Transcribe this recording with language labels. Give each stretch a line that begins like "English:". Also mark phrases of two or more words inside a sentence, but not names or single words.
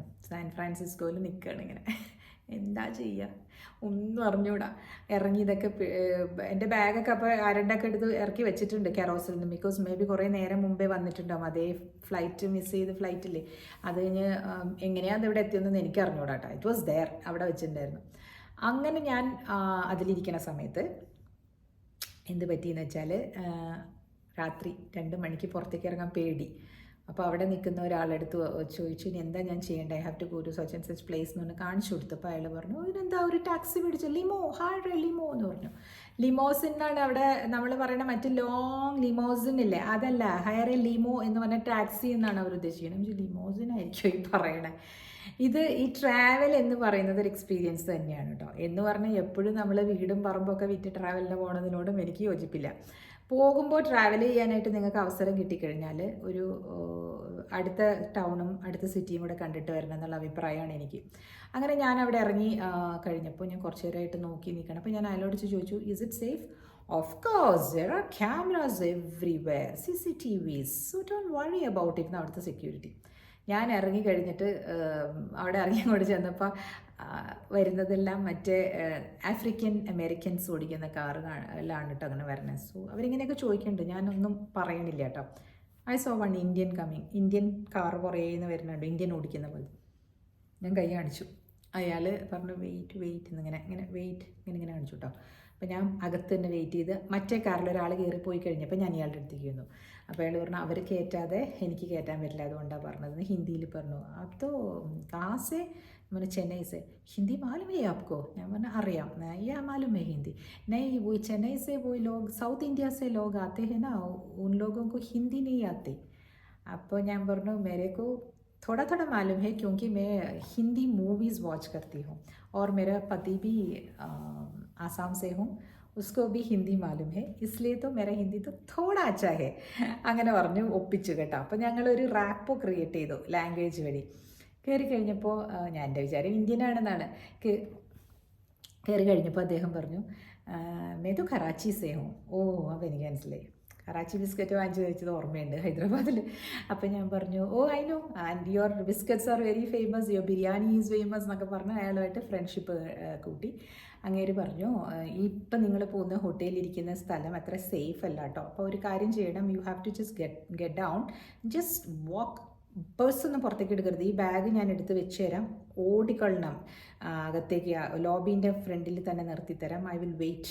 Malayalam: സാൻ ഫ്രാൻസിസ്കോയിൽ നിൽക്കുകയാണ് ഇങ്ങനെ. എന്താ ചെയ്യുക ഒന്നും അറിഞ്ഞൂടാ. ഇറങ്ങി ഇതൊക്കെ എൻ്റെ ബാഗൊക്കെ അപ്പോൾ ആരണ്ടൊക്കെ എടുത്ത് ഇറക്കി വെച്ചിട്ടുണ്ട് കെറോസിൽ നിന്ന്.
English: because may be
Malayalam: കുറേ നേരം മുമ്പേ വന്നിട്ടുണ്ടാവും. അതേ ഫ്ലൈറ്റ് മിസ് ചെയ്ത് ഫ്ലൈറ്റില്ലേ, അത് കഴിഞ്ഞ് എങ്ങനെയാണ് അതിവിടെ എത്തിയെന്ന് എനിക്ക് അറിഞ്ഞൂടാ കേട്ടോ.
English: it was there,
Malayalam: അവിടെ വെച്ചിട്ടുണ്ടായിരുന്നു. അങ്ങനെ ഞാൻ അതിലിരിക്കുന്ന സമയത്ത് എന്ത് പറ്റിയെന്ന് വെച്ചാൽ രാത്രി 2 മണിക്ക് പുറത്തേക്ക് ഇറങ്ങാൻ പേടി. അപ്പോൾ അവിടെ നിൽക്കുന്ന ഒരാളെടുത്ത് ചോദിച്ചു ഇനി എന്താ ഞാൻ ചെയ്യേണ്ടത്,
English: I have to go to such and such place
Malayalam: എന്ന് പറഞ്ഞ് കാണിച്ചു കൊടുത്തു. അപ്പോൾ അയാൾ പറഞ്ഞു ഇതിനെന്താ ഒരു ടാക്സി പിടിച്ചു, ലിമോ ഹാഡ് ലിമോ എന്ന് പറഞ്ഞു. ലിമോസിൻ എന്നാണ് അവിടെ നമ്മൾ പറയുന്ന മറ്റ്
English: long limousine
Malayalam: ഇല്ലേ, അതല്ല,
English: hire a limo
Malayalam: എന്ന് പറഞ്ഞ ടാക്സി എന്നാണ് അവർ ഉദ്ദേശിക്കുന്നത്. ലിമോസിൻ ആയിരിക്കും ഈ പറയണേ. ഈ ട്രാവൽ എന്ന് പറയുന്നത് ഒരു എക്സ്പീരിയൻസ് തന്നെയാണ് കേട്ടോ. എന്ന് പറഞ്ഞാൽ എപ്പോഴും നമ്മൾ വീടും പറമ്പൊക്കെ വിറ്റ് ട്രാവലിന് പോണതിനോടും എനിക്ക് യോജിപ്പില്ല. പോകുമ്പോൾ ട്രാവൽ ചെയ്യാനായിട്ട് നിങ്ങൾക്ക് അവസരം കിട്ടിക്കഴിഞ്ഞാൽ ഒരു അടുത്ത ടൗണും അടുത്ത സിറ്റിയും കൂടെ കണ്ടിട്ട് വരണം എന്നുള്ള അഭിപ്രായമാണ് എനിക്ക്. അങ്ങനെ ഞാൻ അവിടെ ഇറങ്ങി കഴിഞ്ഞപ്പോൾ ഞാൻ കുറച്ച് നേരമായിട്ട് നോക്കി നിൽക്കണം. അപ്പോൾ ഞാൻ അയാളോട് ചോദിച്ചു
English: is it safe? of course there are cameras everywhere, CCTVs, so don't worry about it.
Malayalam: അവിടുത്തെ സെക്യൂരിറ്റി. ഞാൻ ഇറങ്ങി കഴിഞ്ഞിട്ട് അവിടെ ഇറങ്ങി അങ്ങോട്ട് ചെന്നപ്പോൾ വരുന്നതെല്ലാം മറ്റേ
English: African Americans
Malayalam: ഓടിക്കുന്ന കാറിലാണ് കേട്ടോ അങ്ങനെ വരണത്. സോ അവരിങ്ങനെയൊക്കെ ചോദിക്കുന്നുണ്ട്, ഞാനൊന്നും പറയണില്ല കേട്ടോ.
English: I saw one Indian coming, Indian car
Malayalam: പുറകേന്ന് വരുന്നുണ്ട്, ഇന്ത്യൻ ഓടിക്കുന്ന പോലെ. ഞാൻ കൈ കാണിച്ചു. അയാൾ പറഞ്ഞു വെയിറ്റ് എന്നിങ്ങനെ വെയിറ്റ് ഇങ്ങനെ കാണിച്ചു കേട്ടോ. അപ്പോൾ ഞാൻ അകത്ത് തന്നെ വെയിറ്റ് ചെയ്ത് മറ്റേ കാറിൽ ഒരാൾ കയറിപ്പോയി കഴിഞ്ഞപ്പോൾ ഞാൻ ഇയാളുടെ അടുത്തേക്ക് വന്നു. അപ്പോൾ അയാൾ പറഞ്ഞു അവർ കയറ്റാതെ എനിക്ക് കയറ്റാൻ പറ്റില്ല, അതുകൊണ്ടാണ് പറഞ്ഞത്. ഹിന്ദിയിൽ പറഞ്ഞു. അപ്പോൾ
Hindi: കാസേ मैंने चेन्नई से, हिंदी मालूम है आपको?
Malayalam: ഞാൻ പറഞ്ഞു അറിയാം,
Hindi: या मालूम है हिंदी नहीं, वो चेन्नई से वो लोग साउथ इंडिया से लोग आते हैं ना, उन लोगों को हिंदी नहीं आती.
Malayalam: അപ്പോൾ ഞാൻ പറഞ്ഞു
Hindi: मेरे को थोड़ा थोड़ा मालूम है क्योंकि मैं हिंदी
English: movies watch
Hindi: करती हूँ और मेरा पति भी आसाम से हूँ, उसको भी हिंदी मालूम है, इसलिए तो मेरा हिंदी तो थोड़ा अच्छा है.
Malayalam: അങ്ങനെ പറഞ്ഞു ഒപ്പിച്ചു കേട്ടോ. അപ്പോൾ ഞങ്ങളൊരു
English: rapport create
Malayalam: ചെയ്തു ലാംഗ്വേജ് വഴി. കയറി കഴിഞ്ഞപ്പോൾ ഞാൻ എൻ്റെ വിചാരം ഇന്ത്യനാണെന്നാണ്. കയറി കഴിഞ്ഞപ്പോൾ അദ്ദേഹം പറഞ്ഞു
Hindi: मैं तो कराची से हो.
Malayalam: ഓ അപ്പോൾ എനിക്ക് മനസ്സിലായി. കറാച്ചി ബിസ്ക്കറ്റ് വാങ്ങിച്ച് കഴിച്ചത് ഓർമ്മയുണ്ട് ഹൈദരാബാദിൽ. അപ്പോൾ ഞാൻ പറഞ്ഞു
English: oh I know and your biscuits are very famous, your biryani is famous
Malayalam: എന്നൊക്കെ പറഞ്ഞ് അയാളുമായിട്ട് ഫ്രണ്ട്ഷിപ്പ് കൂട്ടി. അങ്ങേര് പറഞ്ഞു ഇപ്പം നിങ്ങൾ പോകുന്ന ഹോട്ടലിലിരിക്കുന്ന സ്ഥലം അത്ര സേഫ് അല്ല കേട്ടോ, അപ്പോൾ ഒരു കാര്യം ചെയ്യണം,
English: you have to just get down, just walk,
Malayalam: പേഴ്സൊന്നും പുറത്തേക്ക് എടുക്കരുത്, ഈ ബാഗ് ഞാൻ എടുത്ത് വെച്ച് തരാം, ഓടിക്കൊള്ളണം അകത്തേക്ക്, ലോബീൻ്റെ ഫ്രണ്ടിൽ തന്നെ നിർത്തിത്തരാം,
English: I will wait.